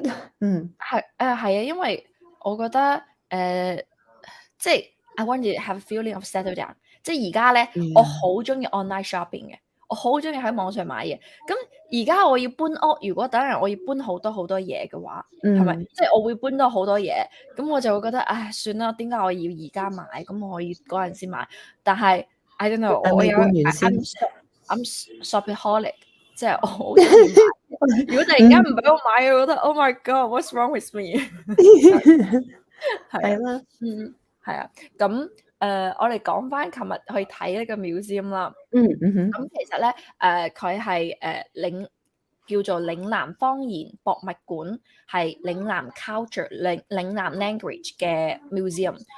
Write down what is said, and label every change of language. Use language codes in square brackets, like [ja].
[yue] 係啊，因為我覺得即係 [en] I want to have a feeling of settle down。 [yue] 即係而家咧，我 yeah，好中意 online shopping 嘅，我好中意喺網上買嘢。咁而家我要搬屋，如果等陣我要搬好多好多嘢嘅話，係咪？即係我會搬多好多嘢，咁我就會覺得，唉，算啦，點解我要而家買？咁我要嗰陣先買。但係 [en] I don't know， [yue] 我有等你搬完先。 [en] I'm shopaholic， [yue] 即係我好中意買。如果突然間唔俾我買，我覺得 [en] Oh my God，what's wrong with me？ [yue] 係啊，係啦，係啊，咁我哋講翻琴日去睇呢個 museum 啦。咁其實咧，佢係叫做嶺南方言博物館，係嶺南 culture、嶺南 language 嘅 museum。